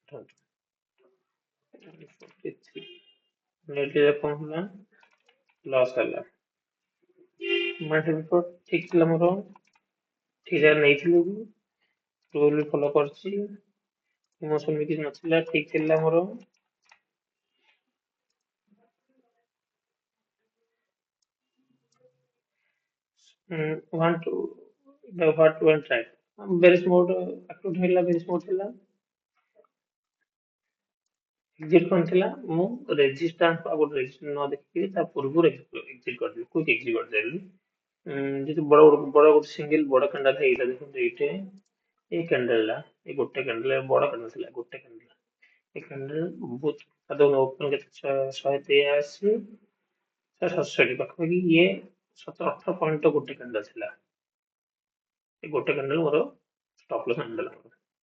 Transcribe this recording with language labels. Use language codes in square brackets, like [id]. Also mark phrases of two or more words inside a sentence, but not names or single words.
[or] ନେଟରେ କଣ ହେଲା ଲସ୍ ହେଲା [en] market report [or] ଠିକ ଥିଲା ମୋର ଠିକ ଜାଗାରେ ନେଇଥିଲି ବି ରୁଲ ବି ଫଲୋ କରିଛି ଇମୋସନ ବି କିଛି ନଥିଲା ଠିକ ଥିଲା ମୋର [en] one to the what went right bearish mode active [or] ହେଲା [en] bearish mode [or] ଥିଲା ଏକ୍ଜିଟ୍ କଣ ଥିଲା ମୁଁ ରେଜିଷ୍ଟାନ୍ସ ଆଉ ଗୋଟେ ରେଜିଷ୍ଟାନ୍ସ ନ ଦେଖିକି ତା ପୂର୍ବରୁ ଏକ୍ଜିଟ୍ କରିଦେଲି [en] quick exit [or] କରିଦେଲି ଯେହେତୁ ବଡ ଗୋଟେ ସିଙ୍ଗଲ ବଡ କ୍ୟାଣ୍ଡେଲ ହେଇଥିଲା ଦେଖନ୍ତୁ ଏଇଠି ଏଇ କ୍ୟାଣ୍ଡେଲଟା ଏଇ ଗୋଟେ କ୍ୟାଣ୍ଡେଲ ବଡ କ୍ୟାଣ୍ଡେଲ ଥିଲା ଗୋଟେ କ୍ୟାଣ୍ଡେଲ ଏଇ କ୍ୟାଣ୍ଡେଲ ବହୁତ ଓପନ କେତେ 183 167 ପାଖାପାଖି ଇଏ 17-18 ପଏଣ୍ଟ ଗୋଟେ କ୍ୟାଣ୍ଡେଲ ଥିଲା ଏ ଗୋଟେ କ୍ୟାଣ୍ଡେଲ ମୋର [en] stop loss [or] ଆଣିଦେଲା ମୋର